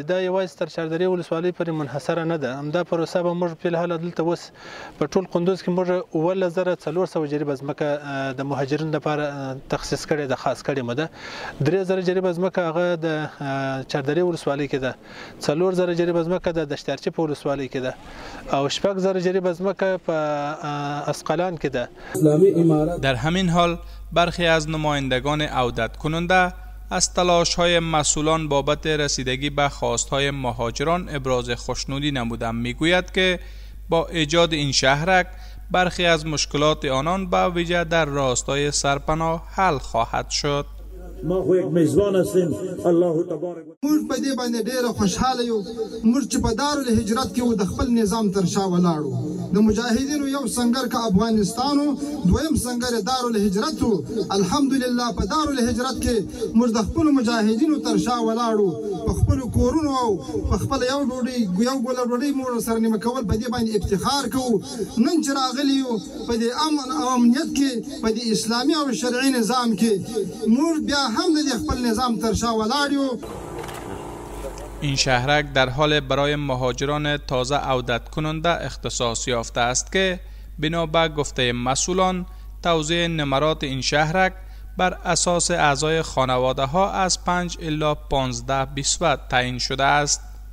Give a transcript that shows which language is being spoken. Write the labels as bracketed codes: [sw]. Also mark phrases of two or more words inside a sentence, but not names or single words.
[ps] دا یوازې تر چاردرې ولسوالۍ پورې منحصره نه ده. همدا پروسه به موږ په الحال دلته اوس په ټول کندوز کې موږ 11400 جریبه ځمکه د مهاجرینو لپاره تخصیص کړې ده، خاص کړې مو ده. 3000 جریبه ځمکه هغه د چاردرې ولسوالۍ کې ده، 4000 جریبه ځمکه د دشتارچي په ولسوالۍ کې ده او 6000 جریبه ځمکه په اسقلان کې ده. [fa] در همین حال برخی از نمایندگان عودت کننده از تلاش‌های مسئولان بابت رسیدگی به خواست‌های مهاجران ابراز خوشنودی نمودند. میگوید که با ایجاد این شهرک برخی از مشکلات آنان به ویژه در راستای سرپناه حل خواهد شد. ما خو یک میزبان هستیم. [ar] الله تبارک [ps] موږ په دې باندې ډېر خوشاله یو. موږ چې په دارالهجرت کې د خپل نظام تر شا ولاړو. د مجاهدینو یو سنگر که افغانستان او دویم سنگر دارالهجرت. الحمدلله په دارالهجرت کې موږ د خپل مجاهدینو تر شا ولاړو. په خپل کورونو او په خپل یو ډوډۍ یو ګوله ډوډۍ موږ سره نیمه کول په دې باندې افتخار کوو. نن چې راغلی یو په دې امنیت کې په دې اسلامي او شرعي نظام کې موږ بیا [fa] این شهرک در حال برای مهاجران تازه عودت کننده اختصاص یافته است که بنا به گفته مسئولان توزیع نمرات این شهرک بر اساس اعضای خانواده ها از 5 الی 15 بیسوت تعیین شده است.